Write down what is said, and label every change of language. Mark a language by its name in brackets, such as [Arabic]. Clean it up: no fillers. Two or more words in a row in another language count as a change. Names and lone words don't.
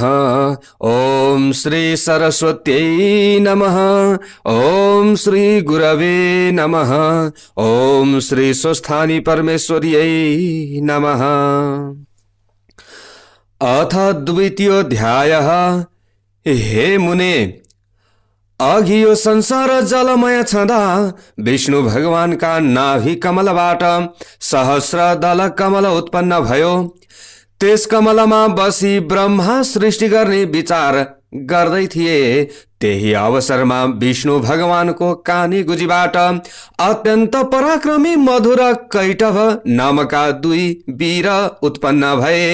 [Sanskrit] ओम श्री सरस्वत्यै नमः। ओम श्री गुरवे नमः। ओम श्री स्वस्थानी परमेश्वर्यै नमः। अथ द्वितीयोऽध्यायः। हे मुने, [Nepali] अघि यो संसार जलमय छँदा विष्णु भगवानका नाभि कमलबाट सहस्र दल कमल उत्पन्न भयो। त्यस कमलमा बसी ब्रह्मा सृष्टि गर्ने विचार गर्दै थिए। त्यही अवसरमा विष्णु भगवानको कानी गुजीबाट अत्यन्त पराक्रमी मधुर कैटभ नामका 2 वीर उत्पन्न भए।